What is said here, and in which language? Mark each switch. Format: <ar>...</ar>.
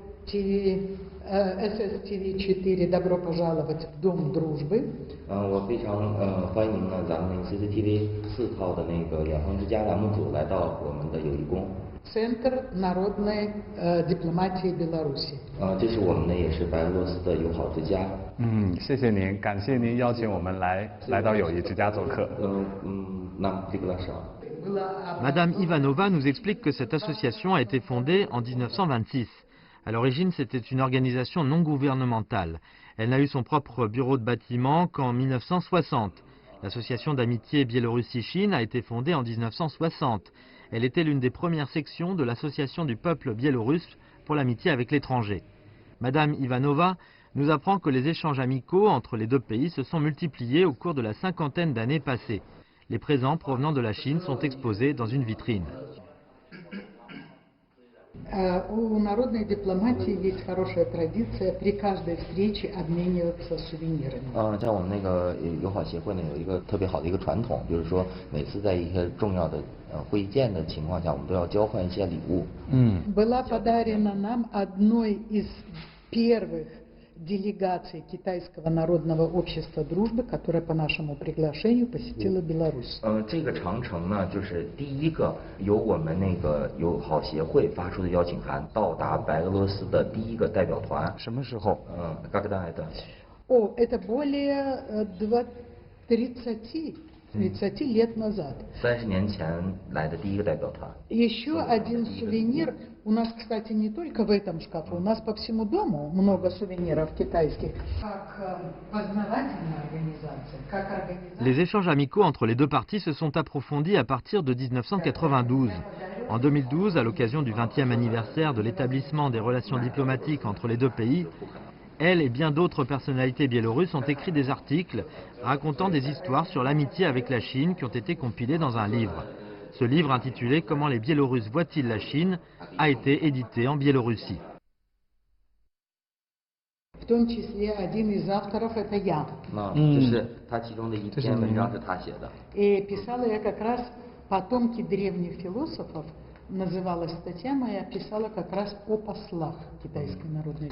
<ru>SSTV4, добро пожаловать в Дом дружбы.</ru> <zh>我非常欢迎呢咱们 CCTV 4套的那个远方之家栏目组来到我们的友谊宫。</zh> <ru>Центр народной дипломатии Беларуси.</ru> <zh>这是我们呢也是白俄罗斯的友好之家。谢谢您，感谢您邀请我们来到友谊之家做客。</zh> <fr>Madame Ivanova nous explique que cette association a été fondée en 1926. À l'origine, c'était une organisation non gouvernementale. Elle n'a eu son propre bureau de bâtiment qu'en 1960. L'association d'amitié Biélorussie-Chine a été fondée en 1960. Elle était l'une des premières sections de l'association du peuple biélorusse pour l'amitié avec l'étranger. Madame Ivanova nous apprend que les échanges amicaux entre les deux pays se sont multipliés au cours de la cinquantaine d'années passées. Les présents provenant de la Chine sont exposés dans une vitrine.</fr> <ru>У народной дипломатии есть хорошая традиция при каждой встрече обмениваться сувенирами.</ru> <zh>在我们那个友好协会呢，有一个特别好的一个传统，就是说每次在一些重要的会见的情况下，我们都要交换一些礼物。</zh> <ru>Была подарена нам одной из первых делегаций Китайского народного общества дружбы, которая по нашему приглашению посетила Беларусь.</ru> <zh>这个长城呢，就是第一个由我们那个友好协会发出的邀请函到达白俄罗斯的第一个代表团。什么时候</zh> <ru>？Когда это? Это более 30 лет назад.</ru> <zh>30年前来的第一个代表团。</zh> <ru>Еще один сувенир. У нас, кстати, не только в этом шкафу, у нас по всему дому много сувениров китайских. Как познавательная организация, как организация.</ru> <fr>Les échanges amicaux entre les deux parties se sont approfondis à partir de 1992. En 2012, à l'occasion du 20e anniversaire de l'établissement des relations diplomatiques entre les deux pays, elle et bien d'autres personnalités biélorusses ont écrit des articles racontant des histoires sur l'amitié avec la Chine qui ont été compilés dans un livre. Ce livre intitulé « Comment les Biélorusses voient-ils la Chine ?» a été édité en Biélorussie.</fr> <ru>В том числе один из авторов это я. И писала я как раз «Потомки древних философов». Называлась статья моя, писала как раз о послах Китайской народной.</ru>